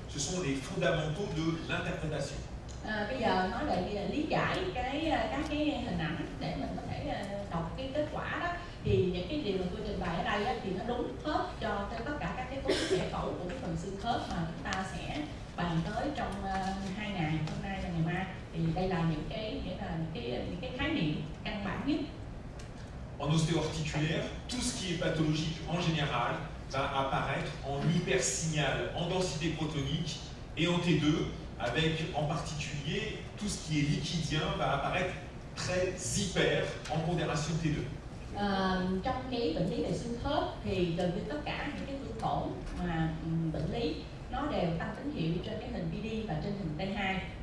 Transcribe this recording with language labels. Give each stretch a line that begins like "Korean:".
French: Ce sont les fondamentaux de l'interprétation.
Vietnamese: Bây giờ nói về lý giải các cái hình ảnh để mình có thể đọc cái kết quả đó, thì những cái điều mà tôi trình bày ở đây á, thì nó đúng hết cho tất cả các cái cấu trúc giải phẫu của cái phần xương khớp mà chúng ta sẽ bàn tới trong 2 ngày, hôm nay và ngày mai. Thì đây là những cái khái niệm căn bản nhất.
French: En ostéo-articulaire, tout ce qui est pathologique en général va apparaître en hypersignal, en densité protonique et en T2, avec en particulier tout ce qui est liquidien va apparaître très hyper en pondération T2.
Vietnamese: Trong cái bệnh lý về xương khớp thì gần như tất cả những cái thương tổn mà bệnh lý nó đều tăng tín hiệu trên cái hình PD và trên hình T2.